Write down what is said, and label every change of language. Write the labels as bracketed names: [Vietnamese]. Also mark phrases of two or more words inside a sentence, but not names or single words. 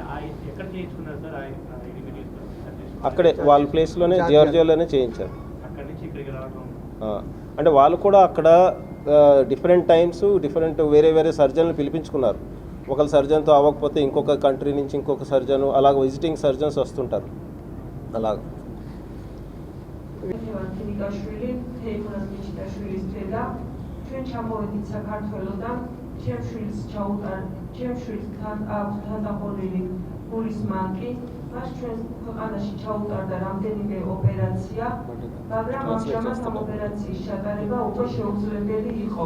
[Telugu] అక్కడే వాళ్ళ ప్లేస్లోనే జార్జియాలోనే చేయించారు. అంటే వాళ్ళు కూడా అక్కడ [English] different times [Telugu] వేరే సర్జన్లు పిలిపించుకున్నారు. ఒకళ్ళ సర్జన్తో అవ్వకపోతే ఇంకొక కంట్రీ నుంచి ఇంకొక సర్జను, అలాగ [English] visiting surgeons [Telugu] వస్తుంటారు. అలాగ [Georgian] მას ჩვენს ქვეყანაში ჩაუტარდა რამდენიმე ოპერაცია, მაგრამ ამჟამად ამ ოპერაციის ჩატარება უკვე შეუძლებელი იყო.